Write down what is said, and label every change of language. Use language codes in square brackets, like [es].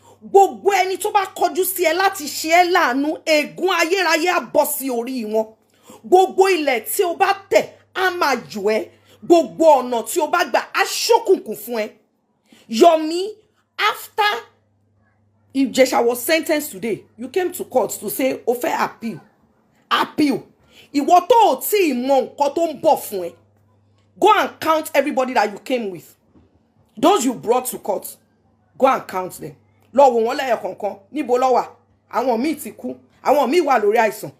[yo] Gbogbo ẹni tó bá kọjú sí ẹ láti ṣe ẹ́ láàánú, ègún ayérayé á bọ́ sí orí wọn. Gbogbo ilẹ̀ tí o bá tẹ̀ á máa jù ẹ́. Gbogbo ọ̀nà tí o bá gbà á ṣókùnkùn fún ẹ. [en] Yomi, after Ijesha was sentenced today, you came to court to say [yo] o fẹ́ [en] appeal. [yo] Ìwọ tó ò tí ì mọ nǹkan tó ń bọ̀ fún ẹ. [en] Go and count everybody that you came with. Those you brought to court, go and count them. [yo] Lọ wò wọ́n lẹ́yọ kọ̀ọ̀kan, níbo ló wà? Àwọn míì ti kú, àwọn míì wà lórí àìsàn.